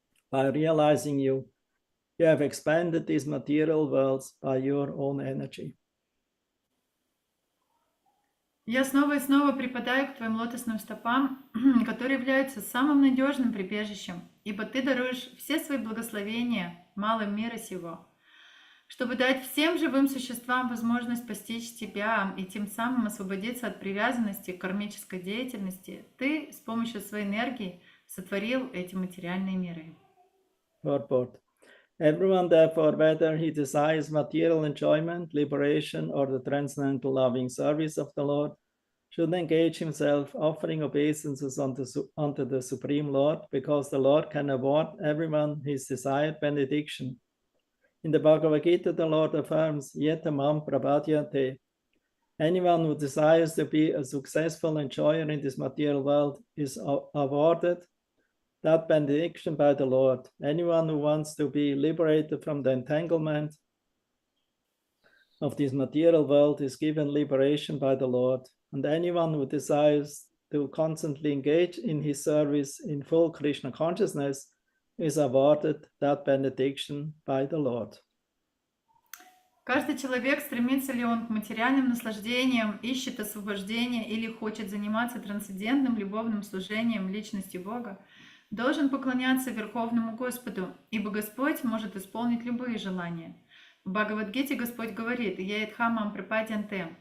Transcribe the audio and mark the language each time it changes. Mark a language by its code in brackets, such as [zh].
[en] By realizing you have expanded these material worlds by your own energy. [ru] Я снова и снова припадаю к твоим лотосным стопам, которые являются самым надежным прибежищем, ибо ты даруешь все свои благословения малым мира сего, чтобы дать всем живым существам возможность постичь тебя и тем самым освободиться от привязанности к кармической деятельности. Ты с помощью своей энергии сотворил эти материальные миры. [en] Purport. Everyone, therefore, whether he desires material enjoyment, liberation, or the transcendental loving service of the Lord, should engage himself offering obeisances unto the Supreme Lord, because the Lord can award everyone his desired benediction. In the Bhagavad Gita, the Lord affirms, [sa] Yetamam prapadyate. [en] Anyone who desires to be a successful enjoyer in this material world is awarded that benediction by the Lord. Anyone who wants to be liberated from the entanglement of this material world is given liberation by the Lord. And anyone who desires to constantly engage in his service in full Krishna consciousness is awarded that benediction by the Lord. [ru] Каждый человек, стремится ли он к материальным наслаждениям, ищет освобождения или хочет заниматься трансцендентным любовным служением личности Бога, должен поклоняться Верховному Господу, ибо Господь может исполнить любые желания. В Бхагавад-гите Господь говорит: [sa] «Яидхамам припадянте».